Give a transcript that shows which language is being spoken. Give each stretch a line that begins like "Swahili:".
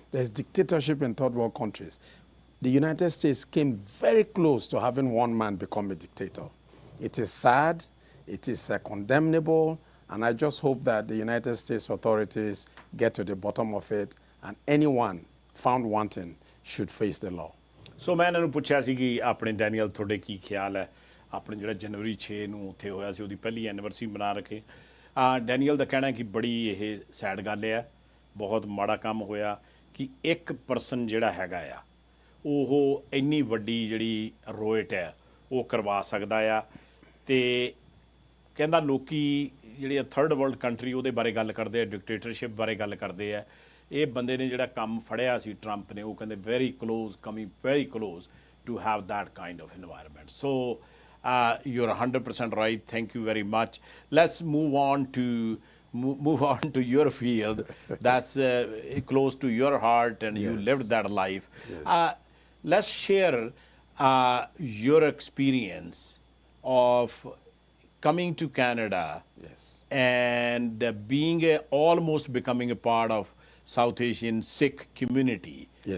English: There's dictatorship in third world countries. The United States came very close to having one man become a dictator. It is sad, it is condemnable, and I just hope that the United States authorities get to the bottom of it, and anyone found wanting should face the law.
Punjabi: ਸੋ ਮੈਂ ਇਹਨਾਂ ਨੂੰ ਪੁੱਛਿਆ ਸੀ ਕਿ ਆਪਣੇ Daniel ਤੁਹਾਡੇ ਕੀ ਖਿਆਲ ਹੈ, ਆਪਣੇ ਜਿਹੜਾ ਜਨਵਰੀ 6 ਨੂੰ ਉੱਥੇ ਹੋਇਆ ਸੀ, ਉਹਦੀ ਪਹਿਲੀ ਐਨੀਵਰਸਰੀ ਮਨਾ ਰੱਖੇ। ਡੈਨੀਅਲ ਦਾ ਕਹਿਣਾ ਕਿ ਬੜੀ ਇਹ ਸੈਡ ਗੱਲ ਹੈ, ਬਹੁਤ ਮਾੜਾ ਕੰਮ ਹੋਇਆ ਕਿ ਇੱਕ ਪਰਸਨ ਜਿਹੜਾ ਹੈਗਾ ਆ ਉਹ ਇੰਨੀ ਵੱਡੀ ਜਿਹੜੀ ਰੋਇਟ ਹੈ ਉਹ ਕਰਵਾ ਸਕਦਾ ਆ। ਤੇ ਕਹਿੰਦਾ ਲੋਕੀ ਜਿਹੜੇ ਥਰਡ ਵਰਲਡ ਕੰਟਰੀ ਉਹਦੇ ਬਾਰੇ ਗੱਲ ਕਰਦੇ ਆ, ਡਿਕਟੇਟਰਸ਼ਿਪ ਬਾਰੇ ਗੱਲ ਕਰਦੇ ਆ। ਇਹ ਬੰਦੇ ਨੇ ਜਿਹੜਾ ਕੰਮ ਫੜਿਆ ਸੀ ਟਰੰਪ ਨੇ, ਉਹ ਕਹਿੰਦੇ
English: Very close, coming very close to have that kind of environment. So you're 100% right. Thank you very much. Let's move on to your field that's close to your heart, and you lived that life. Let's share your experience of coming to Canada and being almost becoming a part of South Asian Sikh community.